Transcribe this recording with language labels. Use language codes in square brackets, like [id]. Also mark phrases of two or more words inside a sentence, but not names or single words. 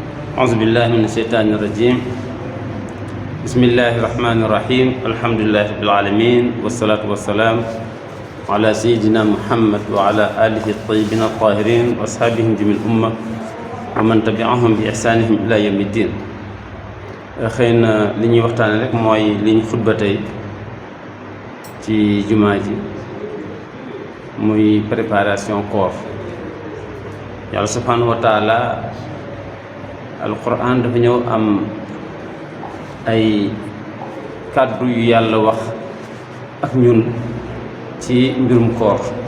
[ar] أعوذ بالله من الشيطان الرجيم. بسم الله الرحمن الرحيم. الحمد لله رب العالمين، والصلاة والسلام على سيدنا محمد وعلى آله الطيبين الطاهرين وأصحابهم جميع الأمة ومن تبعهم بإحسانهم إلى يوم الدين. [wo] xëy na li ñuy waxtaane rek mooy li ñu xutba tey ci jumaa ji muy préparation koor. yàlla [ar] سبحانه وتعالى [wo] alquran dafa ñëw am ay kàddu yu yàlla wax ak ñun ci mbirum koor.